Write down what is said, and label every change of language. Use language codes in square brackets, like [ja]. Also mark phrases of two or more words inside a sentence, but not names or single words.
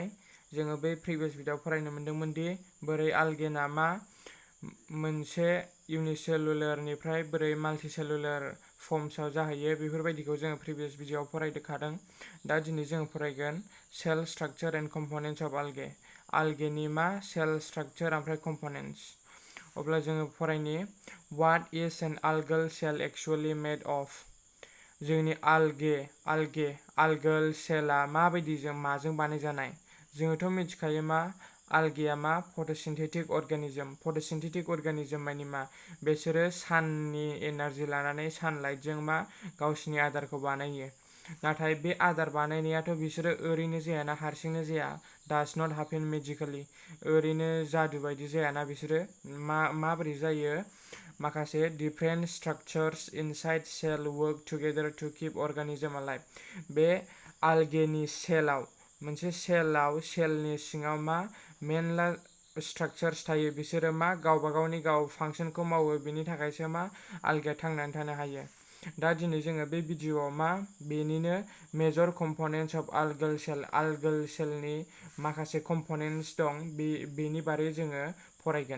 [brx] जोङो बै [en] previous videoआव [brx] फरायनो मोन्दोंमोन दि बोरै आल्गेना मा मोनसे इउनिसेलुलारनिफ्राय बोरै [en] multicellular formsआव [brx] जाहैयो बेफोरबायदिखौ जोङो [en] previous videoआव [brx] फरायखादों। दा दिनै जोङो फरायगोन [en] cell structure and components of algae. [brx] आल्गेनि मा [en] cell structure [brx] ओमफ्राय कम्पोनेन्ट्स। अब्ला जोङो फरायनि [en] what is an algal cell actually made of. [brx] जोंनि आल्गेल सेलआ माबायदि माजों बानायजानाय। जोङोथ' मिथिखायो मा आल्गेया मा [en] photosynthetic organism. photosynthetic organism [brx] मानि मा बिसोरो साननि एनार्जि लानानै सानलाइटजों मा गावसिनि आदारखौ बानायो। नाथाय बे आदार बानायनायाथ' बिसोरो ओरैनो जायाना, हारसिंनो जाया। [en] does not happen magically. [brx] ओरैनो जादु बायदि जायाना बिसोरो माबोरै जायो। [en] माखासे different structures inside cell work together to keep organism alive। [brx] बे आल्गेनि सेलआव मोनसे सेलनि सिङाव मा मेनला स्ट्राक्चार्स थायो। बिसोरो मा गावबा गावनि फांसनखौ मावो। बिनि थाखायसो मा आल्गेया थांनानै थानो हायो। दा दिनै जोङो बे भिडिअआव मा बेनिनो [en] major components of algal cellनि [brx] माखासे कम्पोनेन्ट्स दं बेनि बारै जोङो फरायगोन।